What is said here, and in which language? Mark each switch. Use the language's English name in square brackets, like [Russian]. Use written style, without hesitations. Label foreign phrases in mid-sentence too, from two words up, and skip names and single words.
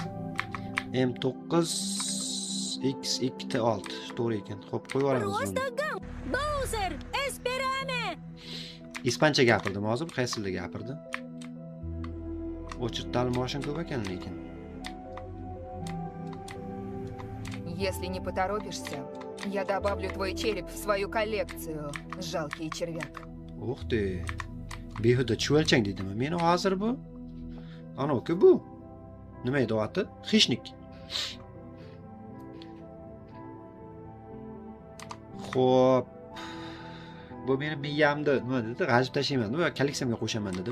[Uzbek] M9X2T6. To'g'ri ekan. Xo'p, qo'yib yuboramiz buni. [Spanish] Bowser, esperame! [Uzbek] Ispancha gapirdim hozir, qaysi tilda gapirdi? O'chirtali moshin ko'p ekan lekin. [Russian] Если не поторопишься, я добавлю твой череп в свою коллекцию, жалкий червяк. Uх ты. [Uzbek] Behuda chuvalchang deydimi? Meni hozir bu. Anoku bu. Nima edi oti? Xishnik. Xo'p. Bu meni miyamda nima dedi? G'ajib tashlayman va kolleksiyamga qo'shaman dedimi?